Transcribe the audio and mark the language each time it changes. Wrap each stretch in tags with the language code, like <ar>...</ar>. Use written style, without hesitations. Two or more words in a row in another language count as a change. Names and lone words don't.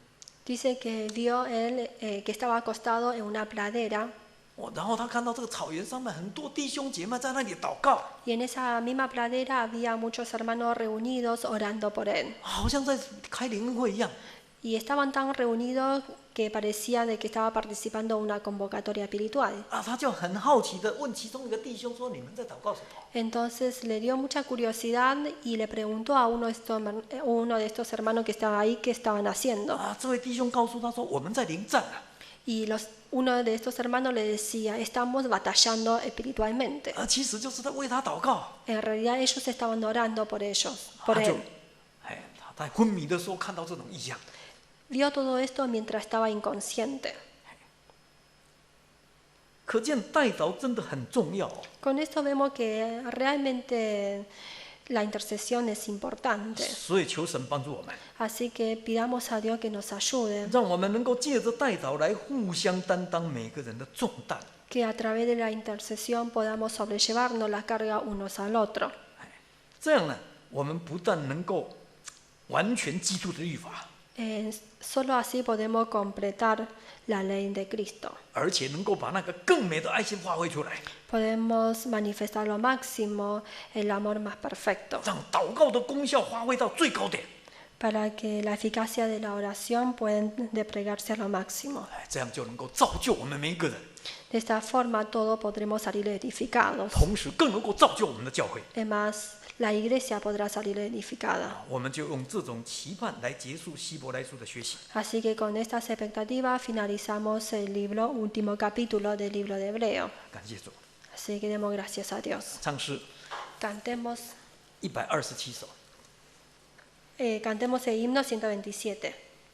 <es>Dice que vio él que estaba acostado en una pradera</es> <zh>然后他看到这个草原上面很多弟兄姐妹在那里祷告，</zh> <es>y en esa misma pradera había muchos hermanos reunidos orando por él.</es> <zh>好像在开灵恩会一样。</zh> <es>Y estaban tan reunidos que parecía de que estaba participando en una convocatoria espiritual.</es> <zh>他就很好奇的问其中一个弟兄说：“你们在祷告什么</zh> <es>Entonces le dio mucha curiosidad y le preguntó a uno de estos hermanos que estaba ahí qué estaban haciendo.</es> <zh>这位弟兄告诉他说：“我们在临战啊。</zh> <es>Y uno de estos hermanos le decía, estamos batallando espiritualmente.</es> <zh>其实就是在为他祷告。</zh> <es>En realidad ellos estaban orando por ellos,</es> <zh>他</zh> <es>por</es> <zh>就</zh> <es>él.</es> <zh>他在昏迷的时候看到这种异象，</zh> <es>Vio todo esto mientras estaba inconsciente.</es> <zh>可见代祷真的很重要哦。</zh> <es>Con esto vemos que realmente la intercesión es importante.</es> <zh>所以求神帮助我们，</zh> <es>Así que pidamos a Dios que nos ayude,</es> <zh>让我们能够借着代祷来互相担当每个人的重担。</zh> <es>que a través de la intercesión podamos sobrellevarnos la carga unos al otro.</es> <zh>这样呢，我们不但能够完全基督的律法，</zh> <es>Solo así podemos completar la ley de Cristo.</es> <zh>而且能够把那个更美的爱心发挥出来，</zh> <es>Podemos manifestar lo máximo el amor más perfecto,</es> <zh>让祷告的功效发挥到最高点。</zh> <es>para que la eficacia de la oración pueda desplegarse a lo máximo.</es> <zh>这样就能够造就我们每一个人，</zh> <es>De esta forma todos podremos salir edificados.</es> <zh>同时更能够造就我们的教会。</zh> <es>Además, la iglesia podrá salir edificada.</es> <zh>我们就用这种期盼来结束希伯来书的学习。</zh> <es>Así que con estas expectativas finalizamos el último capítulo del libro de Hebreo.</es> <zh>感谢主。</zh> <es>Así que demos gracias a Dios.</es> <zh>唱诗</zh> <es>Cantemos,</es> <zh>127首。</zh> <es>cantemos el himno 127.</es>